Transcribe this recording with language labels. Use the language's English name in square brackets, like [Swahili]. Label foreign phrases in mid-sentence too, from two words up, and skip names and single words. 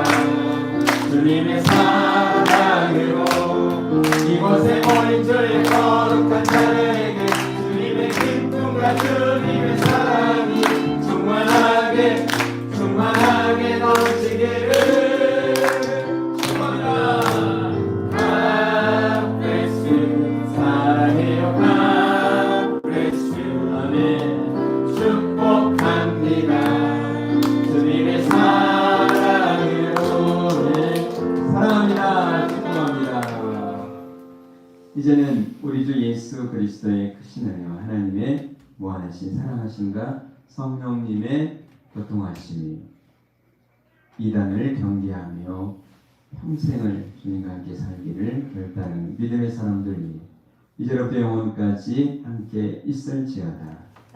[Korean] 주님의 사랑으로 이곳에 모인 저의 거룩한 자에게 주님의 기쁨과 주님의 사랑이 충만하게 넘치기를 축복합니다. [English] God bless you. 사랑해요. God bless you. [Korean] 아멘. 축복합니다. 주님의 사랑으로 사랑합니다. 축복합니다. 이제는 우리 주 예수 그리스도의 크신 은혜와 하나님의 무한하신 사랑하심과 성령님의 교통하심이 이단을 경계하며 평생을 주님과 함께 살기를 결단하는 믿음의 사람들이 이제로부터 영원까지 함께 있을지어다.